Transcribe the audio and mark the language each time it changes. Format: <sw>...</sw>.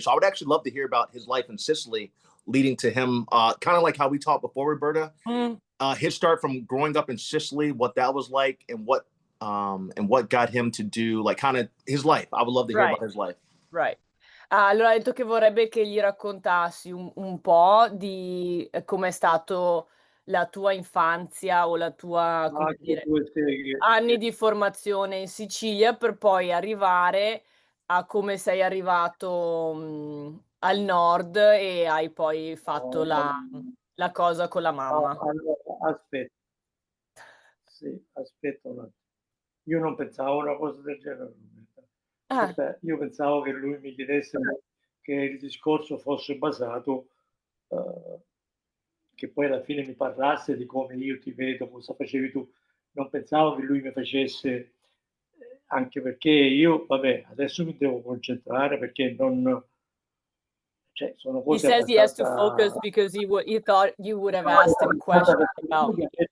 <en>So I would actually love to hear about his life in Sicily, leading to him, kind of like how we talked before, Roberta. His start from growing up in Sicily, what that was like, and what got him to do, like, kind of his life. I would love to hear about his life. Right.</en> <it>Allora ha detto che vorrebbe che gli raccontassi un po' di com'è stato la tua infanzia o la tua, come dire, anni di formazione in Sicilia per poi arrivare a come sei arrivato al nord e hai poi fatto la cosa con la mamma. Allora, aspetta un attimo. Io non pensavo una cosa del genere. Io pensavo che lui mi chiedesse che il discorso fosse basato, che poi alla fine mi parlasse di come io ti vedo, cosa facevi tu. Non pensavo che lui mi facesse, anche perché io, vabbè, adesso mi devo concentrare perché non... Cioè, sono cose</it> <en>he says he has to focus because he thought you would have asked him questions about me.</en>